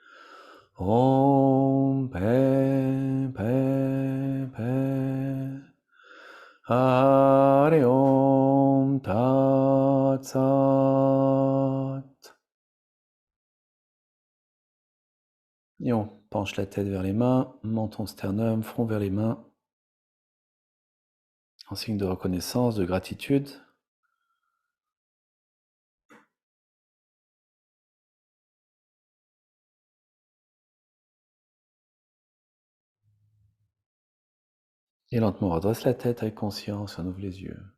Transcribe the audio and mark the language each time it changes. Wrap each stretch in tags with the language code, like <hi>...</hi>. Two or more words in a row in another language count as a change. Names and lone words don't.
<sa>Om Pe Pe Pe. Hare Om Tat Sat.</sa> <fr>Et on penche la tête vers les mains, menton sternum, front vers les mains, en signe de reconnaissance, de gratitude. Et lentement, on redresse la tête avec conscience, on ouvre les yeux.</fr>